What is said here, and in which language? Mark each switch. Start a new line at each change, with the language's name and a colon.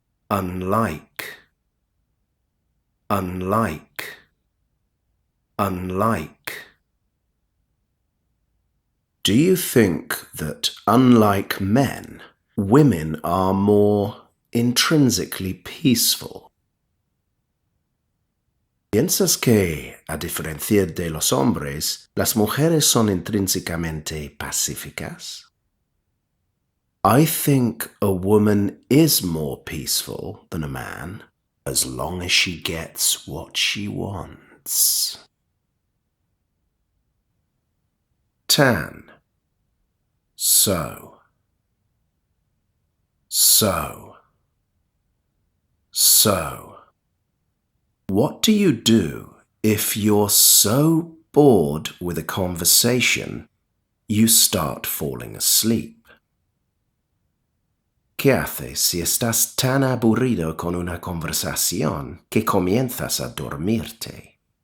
English: Unlike. Unlike. Unlike. Do you think that, unlike men, women are more intrinsically peaceful?
Spanish: ¿Piensas que, a diferencia de los hombres, las mujeres son intrínsecamente pacíficas?
English: I think a woman is more peaceful than a man, as long as she gets what she wants. Tan. So. So. So. What do you do if you're so bored with a conversation you start falling asleep?
Spanish: ¿Qué haces si estás tan aburrido con una conversación que comienzas a dormirte?